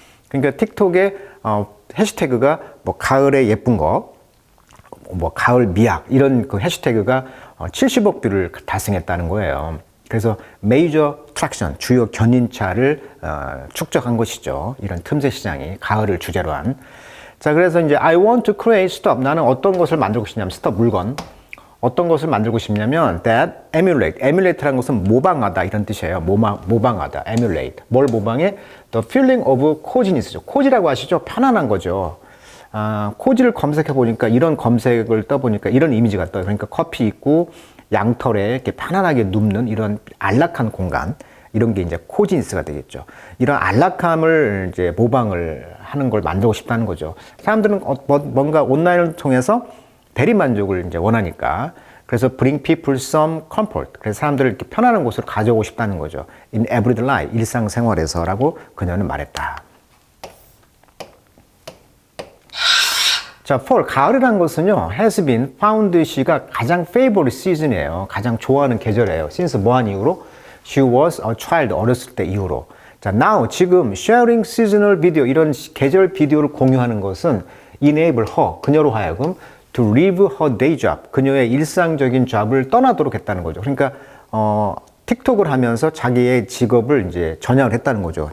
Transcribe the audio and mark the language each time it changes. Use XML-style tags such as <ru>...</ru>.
<ko>그러니까 틱톡에 해시태그가 뭐 가을의 예쁜 거, 뭐 가을 미학 이런 그 해시태그가 70억 뷰를 달성했다는 거예요. 그래서 메이저 트랙션, 주요 견인차를 축적한 것이죠. 이런 틈새 시장이 가을을 주제로 한. 자, 그래서 이제</ko> <en>I want to create stuff.</en> <ko>나는 어떤 것을 만들고 싶냐면 stuff, 물건. 어떤 것을 만들고 싶냐면</ko> <en>that emulate</en> <ko>라는 것은 모방하다 이런 뜻이에요. 모방하다, emulate. 뭘 모방해?</ko> <en>The feeling of coziness</en> <ko>죠. cozy라고 하시죠? 편안한 거죠. cozy를 검색해 보니까, 이런 검색을 떠보니까 이런 이미지가 떠요. 그러니까 커피 있고 양털에 이렇게 편안하게 눕는 이런 안락한 공간, 이런 게 이제 코지니스가 되겠죠. 이런 안락함을 이제 모방을 하는 걸 만들고 싶다는 거죠. 사람들은 뭔가 온라인을 통해서 대리 만족을 이제 원하니까.</ko> <en>그래서 bring people some comfort.</en> <ko>그래서 사람들을 이렇게 편안한 곳으로 가져오고 싶다는 거죠.</ko> <en>in everyday life,</en> <ko>일상생활에서라고 그녀는 말했다. 자, fall, 가을이란 것은요,</ko> <en>has been found</en> <ko>she가 가장 favorite season이에요. 가장 좋아하는 계절이에요. since 뭐한 이후로?</ko> <en>She was a child,</en> <ko>어렸을 때 이후로. 자, now, 지금</ko> <en>sharing seasonal video,</en> <ko>이런 계절 비디오를 공유하는 것은</ko> <en>enable her,</en> <ko>그녀로 하여금</ko> <en>to leave her day job,</en> <ko>그녀의 일상적인 잡을 떠나도록 했다는 거죠. 그러니까, 틱톡을 하면서 자기의 직업을 이제 전향을 했다는 거죠.</ko>